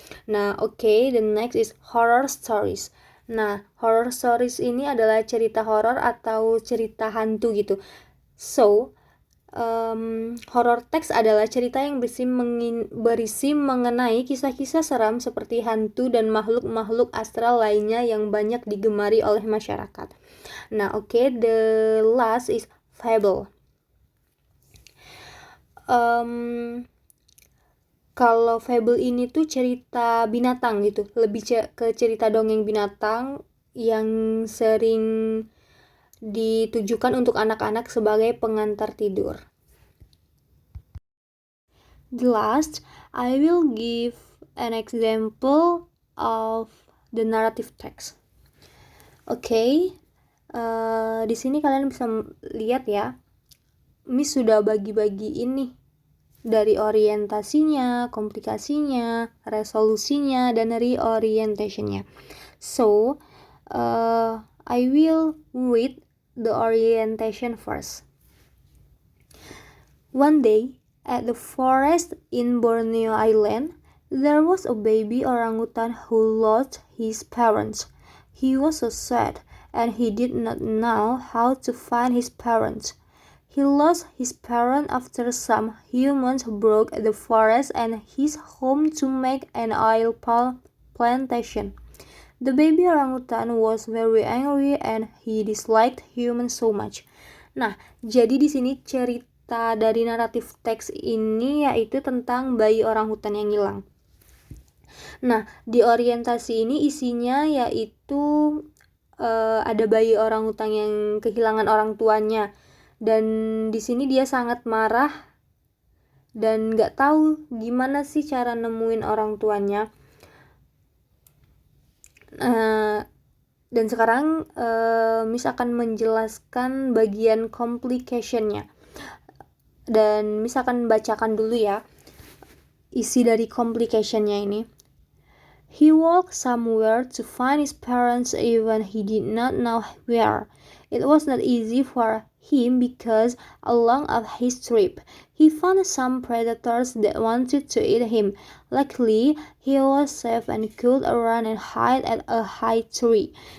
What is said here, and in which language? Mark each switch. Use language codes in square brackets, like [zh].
[en] Nah, the next is horror stories. [id] Nah, horror stories ini adalah cerita horor atau cerita hantu gitu. So, Horror text adalah cerita yang berisi mengenai kisah-kisah seram seperti hantu dan makhluk-makhluk astral lainnya yang banyak digemari oleh masyarakat. [en] Nah, oke, the last is fable. [id] Kalau fable ini tuh cerita binatang gitu, lebih ke cerita dongeng binatang yang sering ditujukan untuk anak-anak sebagai pengantar tidur. [en] The last, I will give an example of the narrative text. [id] Oke, di sini kalian bisa lihat ya, Miss sudah bagi-bagi ini dari orientasinya, komplikasinya, resolusinya, dan reorientationnya. [en] So, I will read the orientation first. One day, at the forest in Borneo Island, there was a baby orangutan who lost his parents. He was so sad, and he did not know how to find his parents. He lost his parents after some humans broke the forest and his home to make an oil palm plantation. The baby orangutan was very angry and he disliked humans so much. [id] Nah, jadi di sini cerita dari naratif teks ini yaitu tentang bayi orangutan yang hilang. Nah, di orientasi ini isinya yaitu ada bayi orangutan yang kehilangan orang tuanya. Dan di sini dia sangat marah dan nggak tahu gimana sih cara nemuin orang tuanya. Dan sekarang Miss akan menjelaskan bagian complication-nya. Dan Miss akan bacakan dulu ya isi dari complication-nya ini. [en] He walked somewhere to find his parents even he did not know where. It was not easy for him because along his trip he found some predators that wanted to eat him. Luckily, he was safe and could run and hide at a high tree.